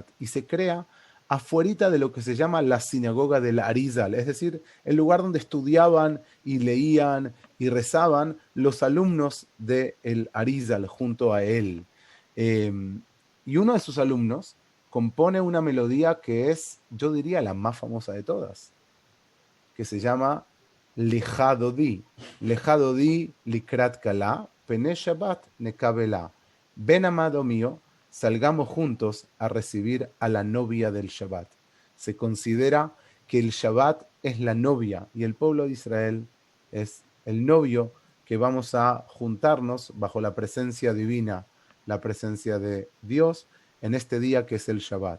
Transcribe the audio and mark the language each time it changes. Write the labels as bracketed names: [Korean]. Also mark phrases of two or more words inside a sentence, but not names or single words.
[Spanish] Y se crea afuerita de lo que se llama la sinagoga del Arizal, es decir, el lugar donde estudiaban y leían y rezaban los alumnos del Arizal junto a él. Y uno de sus alumnos compone una melodía que es, yo diría, la más famosa de todas, que se llama Lecha Dodi. [Hebrew] לכה דודי לקראת כלה, פני שבת נקבלה. [Spanish] Ven, amado mío, salgamos juntos a recibir a la novia del Shabbat. Se considera que el Shabbat es la novia y el pueblo de Israel es el novio que vamos a juntarnos bajo la presencia divina, la presencia de Dios en este día que es el Shabbat.